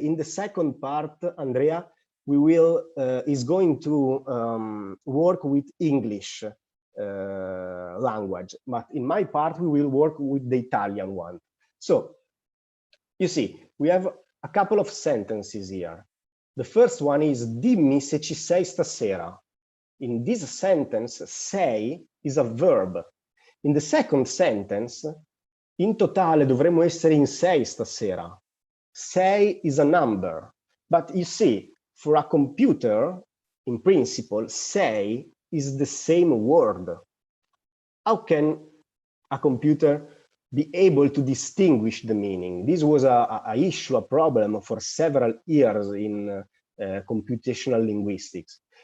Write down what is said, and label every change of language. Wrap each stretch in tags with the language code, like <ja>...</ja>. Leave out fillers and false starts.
<en>In the second part, Andrea is going to work with English language, but in my part, we will work with the Italian one. So you see, we have a couple of sentences here. The first one is</en> <it>dimmi se ci sei stasera.</it> <en>In this sentence, sei is a verb. In the second sentence,</en> <it>in totale dovremmo essere in 6 stasera.</it> <en>6 is a number. But you see, for a computer, in principle, 6 is the same word. How can a computer be able to distinguish the meaning? This was a issue, a problem for several years in computational linguistics.</en>